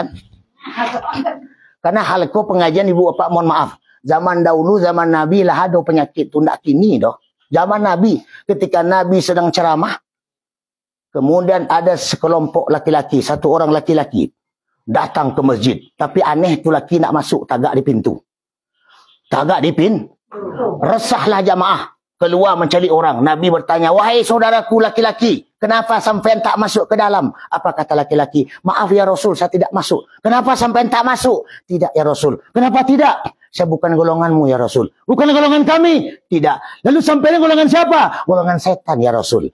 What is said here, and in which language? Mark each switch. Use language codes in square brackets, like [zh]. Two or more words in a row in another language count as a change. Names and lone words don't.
[id] Karena halko pengajian ibu bapak mohon maaf. Zaman dahulu, zaman Nabi lah ada penyakit tu. [min] Tak kini doh. [id] Zaman Nabi, ketika Nabi sedang ceramah, kemudian ada sekelompok laki-laki, satu orang laki-laki datang ke masjid. [min] Tapi aneh tu laki nak masuk, tagak di pintu. Tagak di pintu. [id] Resahlah jamaah. Keluar mencari orang. Nabi bertanya, wahai saudaraku laki-laki, kenapa sampai tak masuk ke dalam? Apa kata laki-laki? Maaf ya Rasul, saya tidak masuk. Kenapa sampai tak masuk? Tidak ya Rasul. Kenapa tidak? Saya bukan golonganmu ya Rasul. Bukan golongan kami? Tidak. Lalu sampai golongan siapa? Golongan setan ya Rasul.